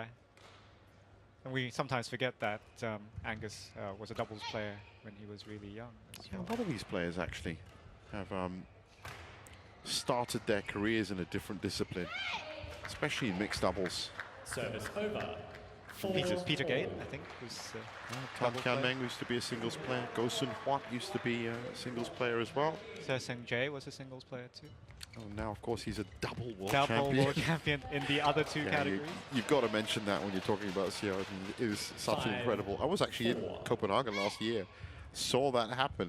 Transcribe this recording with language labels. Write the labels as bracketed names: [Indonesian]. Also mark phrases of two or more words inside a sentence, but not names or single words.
[English] And we sometimes forget that Angus was a doubles player when he was really young as Yeah, well. a lot of these players actually have started their careers in a different discipline, especially in mixed doubles. Service over. 4. Peter Gate, I think, was Tan double Kian player. Meng used to be a singles player. Go Sun Huat used to be a singles player as well. Se Seng Jae was a singles player too. Oh, now, of course, he's a double world Double champion. world champion in the other two Yeah, categories. you've got to mention that when you're talking about Siow. It is such an 5, incredible. I was actually in 4. Copenhagen last year. Saw that happen.